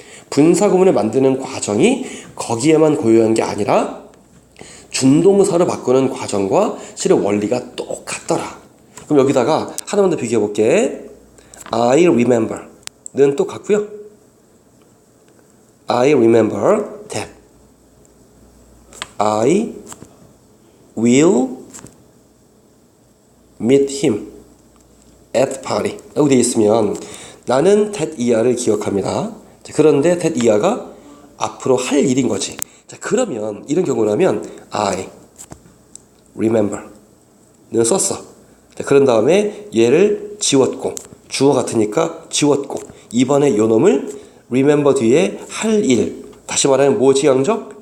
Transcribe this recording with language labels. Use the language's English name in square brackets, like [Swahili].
[Korean] 분사구문을 만드는 과정이 거기에만 고유한 게 아니라 준동사로 바꾸는 과정과 실은 원리가 똑같더라. 그럼 여기다가 하나만 더 비교해 볼게. [English] I remember [Korean] 는 똑같고요. [English] I remember that. I will meet him at party [Korean] 라고 되어 있으면 나는 that 이하를 기억합니다. 자, 그런데 that 이하가 앞으로 할 일인 거지. 자, 그러면 이런 경우라면 [English] I remember [Korean] 는 썼어. 자, 그런 다음에 얘를 지웠고 주어 같으니까 지웠고 이번에 요 놈을 remember 뒤에 할 일 다시 말하면 뭐 지향적?